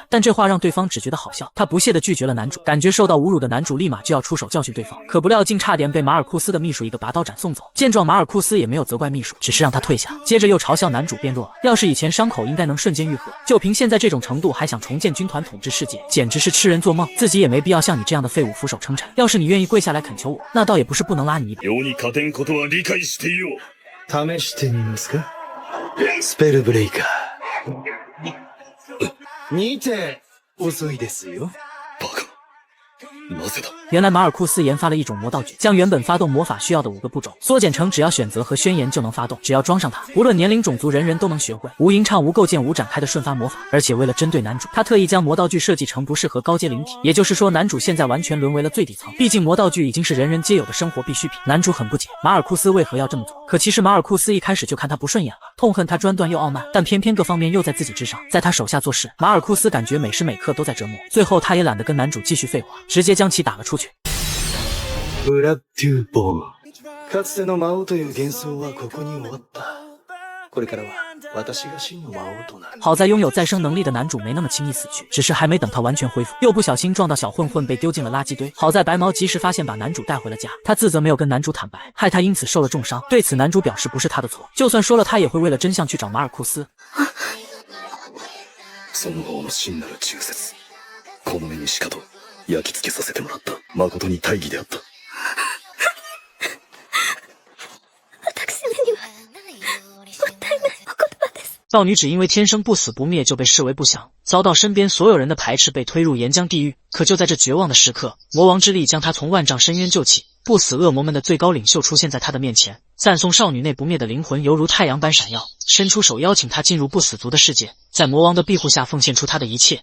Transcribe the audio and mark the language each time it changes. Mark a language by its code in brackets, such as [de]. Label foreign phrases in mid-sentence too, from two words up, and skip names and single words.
[zh] 但这话让对方只觉得好笑，他不屑地拒绝了男主。感觉受到侮辱的男主立马就要出手教训对方，可不料竟差点被马尔库斯的秘书一个拔刀斩送走。见状马尔库斯也没有责怪秘书，只是让他退下，接着又嘲笑男主变弱了，要是以前伤口应该能瞬间愈合，就凭现在这种程度还想重建军团统治世界，简直是痴人做梦。自己也没必要像你这样的废物俯首称臣，要是你愿意跪下来恳求我，那倒也不是不能拉你一把。 [ja] 試してみますか？スペルブレイカー。見て遅いですよ。バカ。なぜだ？ [zh] 原来马尔库斯研发了一种魔道具，将原本发动魔法需要的5个步骤缩减成只要选择和宣言就能发动，只要装上它，无论年龄种族人人都能学会。无垠畅无构建无展开的瞬发魔法，而且为了针对男主，他特意将魔道具设计成不适合高阶灵体，也就是说男主现在完全沦为了最底层，毕竟魔道具已经是人人皆有的生活必需品。男主很不解马尔库斯为何要这么做，可其实马尔库斯一开始就看他不顺眼了，痛恨他专断又傲慢，但偏偏各方面又在自己之上，在他手下做事，马尔库斯感觉每时每刻都在折磨。最后他也懒得跟男主继续废话，直接将其打了出去。 [ja] ブラッドゥーボーン。かつての魔王という幻想はここに終わった。これからは私が真の魔王となる。 [zh] 好在拥有再生能力的男主没那么轻易死去，只是还没等他完全恢复，又不小心撞到小混混，被丢进了垃圾堆。好在白毛及时发现，把男主带回了家。他自责没有跟男主坦白，害他因此受了重伤。对此男主表示不是他的错，就算说了他也会为了真相去找马尔库斯。 [ja] その方の真なる忠説、この目にしかと焼き付けさせてもらった。誠に大義であった。 [zh] 少女只因为天生不死不灭就被视为不祥，遭到身边所有人的排斥，被推入岩浆地狱。可就在这绝望的时刻，魔王之力将她从万丈深渊救起，不死恶魔们的最高领袖出现在她的面前，赞颂少女内不灭的灵魂犹如太阳般闪耀，伸出手邀请她进入不死族的世界，在魔王的庇护下奉献出她的一切。